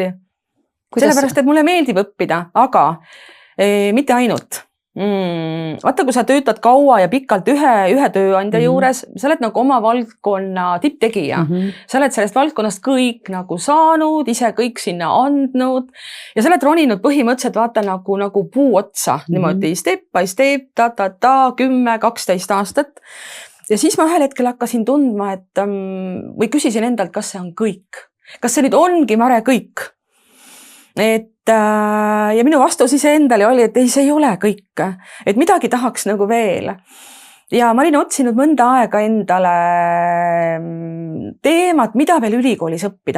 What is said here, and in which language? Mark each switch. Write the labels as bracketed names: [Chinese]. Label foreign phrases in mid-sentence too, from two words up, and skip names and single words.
[Estonian] Sellepärast, et mulle meeldib õppida, aga mitte ainult. Vaata, kui sa töötad kaua ja pikalt ühe tööandja juures, sa oled nagu oma valdkonna tipptegija. Sa oled sellest valdkonnast kõik nagu saanud, ise kõik sinna andnud ja sa oled roninud põhimõtteliselt vaata nagu puu otsa, niimoodi [English] step by step, [Estonian] 10-12 aastat. Ja siis ma ühel hetkel hakkasin tundma, et või küsisin endalt, kas see on kõik. Kas see nüüd ongi, Mare, kõik? Ja minu vastus ise endale oli, et ei, see ei ole kõik. Et midagi tahaks nagu veel. Ja ma olin otsinud mõnda aega endale teemat, mida veel ülikoolis õppida.